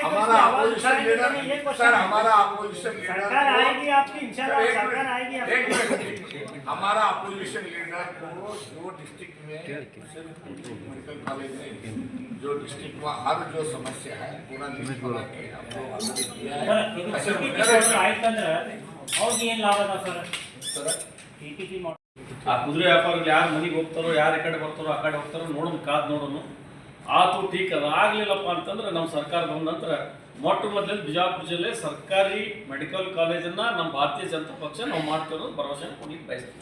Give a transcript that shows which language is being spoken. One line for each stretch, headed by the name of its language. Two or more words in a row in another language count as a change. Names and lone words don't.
Hindi: हमारा
English: opposition leader,
Hindi: सर हमारा
English: opposition leader
Hindi: सरकार आएगी आपकी, इंशाल्लाह सरकार आएगी आपकी. हमारा
English: opposition leader
Hindi: को जो डिस्ट्रिक्ट में सिर्फ
English: medical college
Hindi: नहीं, जो डिस्ट्रिक्ट में हर जो समस्या है पूरा लिस्ट बना के हमको ऑलरेडी किया है.
Kannada: ಆ ಕುದುರೆ ವ್ಯಾಪಾರಗಳು ಯಾರು ಮನೆಗೆ ಹೋಗ್ತಾರೋ, ಯಾರು ಈ ಕಡೆ ಬರ್ತಾರೋ, ಆ ಕಡೆ ಹೋಗ್ತಾರೋ ನೋಡೋಣ, ಕಾದು ನೋಡೋಣ. ಆತು ಟೀಕ್ ಅದು ಆಗಲಿಲ್ಲಪ್ಪ ಅಂತಂದ್ರೆ ನಮ್ಮ ಸರ್ಕಾರ ಬಂದ ನಂತರ ಮೊಟ್ಟ ಮೊದಲೇ ಬಿಜಾಪುರ ಜಿಲ್ಲೆ ಸರ್ಕಾರಿ ಮೆಡಿಕಲ್ ಕಾಲೇಜನ್ನು ನಮ್ಮ ಭಾರತೀಯ ಜನತಾ ಪಕ್ಷ ನಾವು ಮಾಡ್ತಿರೋದು ಭರವಸೆ ಕೊಡ್ಲಿಕ್ಕೆ ಬಯಸ್ತೀವಿ.